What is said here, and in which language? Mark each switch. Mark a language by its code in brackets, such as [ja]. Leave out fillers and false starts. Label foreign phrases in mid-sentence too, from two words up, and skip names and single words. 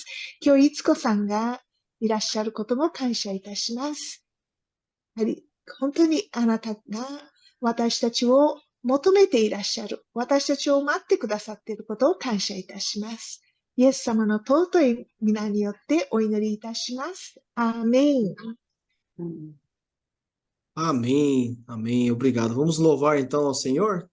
[ja] 今日、いつこさんがいらっしゃることも感謝いたします。やはり本当にあなたが私たちを求めていらっしゃる。私たちを待ってくださっていることを感謝いたします。イエス様の尊い皆によってお祈りいたします。アーメン。 [pt] Amém, amém, obrigado. Vamos louvar então ao Senhor?